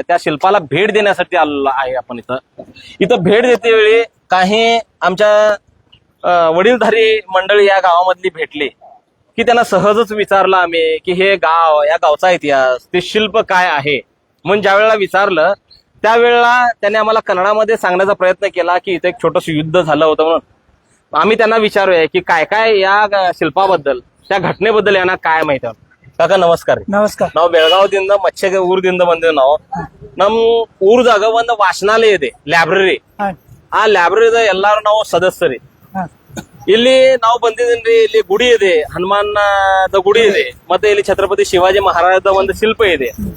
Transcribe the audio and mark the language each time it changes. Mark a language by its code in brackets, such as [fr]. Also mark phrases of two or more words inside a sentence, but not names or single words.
[mr] त्या शिल्पाला भेट देण्यासाठी आलेलो आहे आपण इथं भेट देते वेळी काही आमच्या वडीलधारी मंडळी या गावामधली भेटली की त्यांना सहजच विचारलं आम्ही की हे गाव, या गावचा इतिहास, ते शिल्प काय आहे. म्हणून ज्या वेळेला विचारलं त्यावेळेला त्याने आम्हाला कन्नडामध्ये सांगण्याचा प्रयत्न केला की इथे एक छोटंसं युद्ध झालं होतं. म्हणून आम्ही त्यांना विचारूया की काय काय या शिल्पाबद्दल, त्या घटनेबद्दल यांना काय माहिती आहे. [kn] ಕಾಕ ನಮಸ್ಕಾರ. ನಮಸ್ಕಾರ. ನಾವು ಬೆಳಗಾವದಿಂದ ಮಚ್ಚೆಗೆ ಊರದಿಂದ ಬಂದಿವಿ. ನಾವು ನಮ್ ಊರದಾಗ ಒಂದು ವಾಚನಾಲಯ ಇದೆ, ಲೈಬ್ರರಿ. ಆ ಲೈಬ್ರರಿದ ಎಲ್ಲಾರು ನಾವು ಸದಸ್ಯರಿ. ಇಲ್ಲಿ ನಾವು ಬಂದಿದ್ದೀನ್ರಿ, ಇಲ್ಲಿ ಗುಡಿ ಇದೆ, ಹನುಮಾನದ ಗುಡಿ ಇದೆ, ಮತ್ತೆ ಇಲ್ಲಿ ಛತ್ರಪತಿ ಶಿವಾಜಿ ಮಹಾರಾಜದ ಒಂದು ಶಿಲ್ಪ ಇದೆ.